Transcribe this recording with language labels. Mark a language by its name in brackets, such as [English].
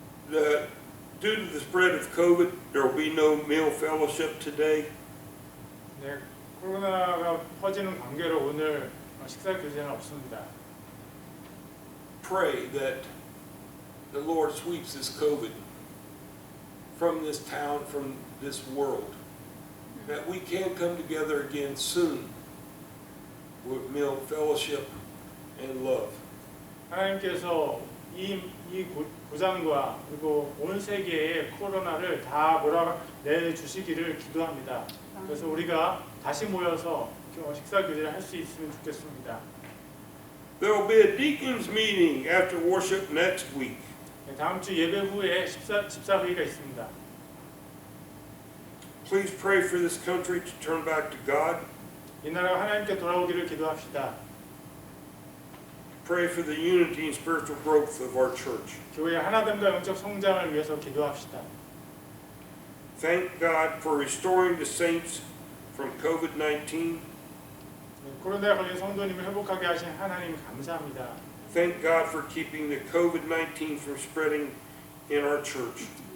[English] Due to the spread of COVID, there will be no meal fellowship today. [Korean] 네, 코로나가 퍼지는 관계로 오늘 식사 교제는 없습니다. [English] Pray that the Lord sweeps this COVID from this town, from this world, that we can come together again soon with meal fellowship and love. [Korean] 하나님께서 이 고장과 그리고 온 세계의 코로나를 다 몰아내주시기를 기도합니다. 그래서 우리가 다시 모여서 식사 교제를 할 수 있으면 좋겠습니다. [English] There will be a deacons meeting after worship next week. [Korean] 네, 다음 주 예배 후에 집사 회의가 있습니다. [English] Please pray for this country to turn back to God. [Korean] 이 나라가 하나님께 돌아오기를 기도합시다. [English] Pray for the unity and spiritual growth of our church. [Korean] 교회의 하나됨과 영적 성장을 위해서 기도합시다. [English] Thank God for restoring the saints from COVID-19. [Korean] 코로나에 걸린 성도님을 회복하게 하신 하나님 감사합니다. [English] Thank God for keeping the COVID-19 from spreading in our church.